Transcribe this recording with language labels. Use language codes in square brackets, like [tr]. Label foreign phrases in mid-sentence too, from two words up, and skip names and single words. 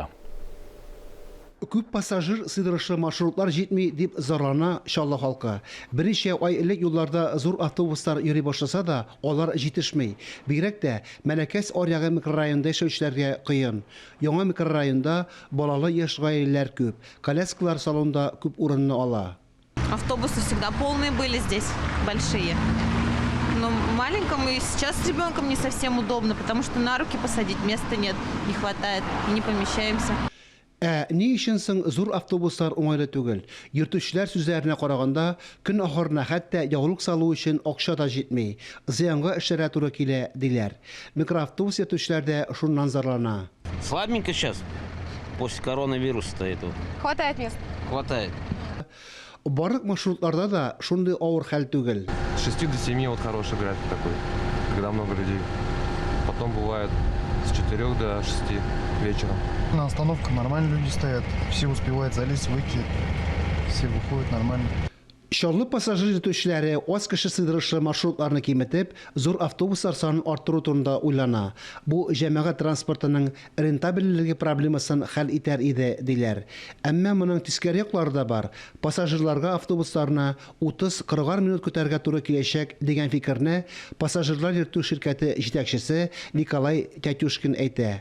[tt] Күп пассажир сыйдырышлы маршрутлар җитми дип зарлана Чаллы халкы. Берничә ай элек юлларда зур автобуслар йөри башласа да, алар җитешми. Бигрәк тә Мәләкәс аръягы микрорайонында яшәүчеләргә кыен. Яңа микрорайонда балалы яшь гаиләләр күп. Коляскалар салонда күп урынны ала. [ru] Автобусы всегда полные были здесь, большие. Но маленькому и сейчас с ребенком не совсем удобно, потому что на руки посадить места нет, не хватает, и не помещаемся. [tt] Ни өчен соң зур автобуслар уңайлы түгел? Йөртүчеләр сүзләренә караганда, көн ахырына хәтта ягулык салу өчен акча да җитми. Зыянга эшләргә туры килә, диләр. Микроавтобус йөртүчеләр дә шуннан зарлана. [ru] Слабенько сейчас, после коронавируса стоит. Хватает мест? Хватает. [tt] Барлык маршрутларда да шундый авыр хәл түгел. [ru] С 6 до 7 вот хороший график такой, когда много людей. Потом бывает с 4 до 6 вечера. На остановках нормально люди стоят, все успевают залезть, выйти, все выходят нормально. [tt] Чаллы пассажир йөртүчеләре аз кеше сыйдырышлы маршрутларны киметеп, зур автобуслар санын арттыру турында уйлана. Бу җәмәгать транспортының рентабельлеге проблемасын хәл итәр иде, диләр. Әмма моның тискәре яклары да бар. Пассажирларга автобусларны 30-40 минут көтәргә туры киләчәк дигән фикерне пассажирлар йөртү ширкәте җитәкчесе Николай Тятюшкин әйтә.